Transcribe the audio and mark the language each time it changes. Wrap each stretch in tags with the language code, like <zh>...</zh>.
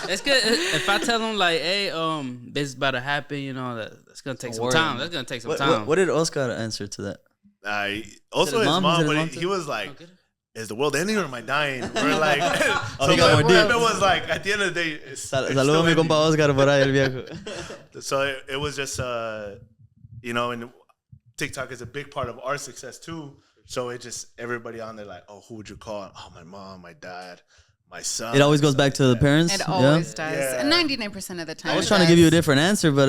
<en>It's good if I tell them like, hey, this is about to happen. That's gonna take some time. That's gonna take some time. What did Oscar answer to that? Also his mom, but he was like, is the world ending or am I dying? We're like, so it was like, at the end of the day,</en> <es>saludos a mi compa Oscar por ahí, el viejo.</es> <en>So it was just, and TikTok is a big part of our success too. So it just, everybody on there like, oh, who would you call? Oh, my mom, my dad, my son. It always goes back to the parents. It always does. Yeah. 99% of the time. I was trying to give you a different answer, but</en>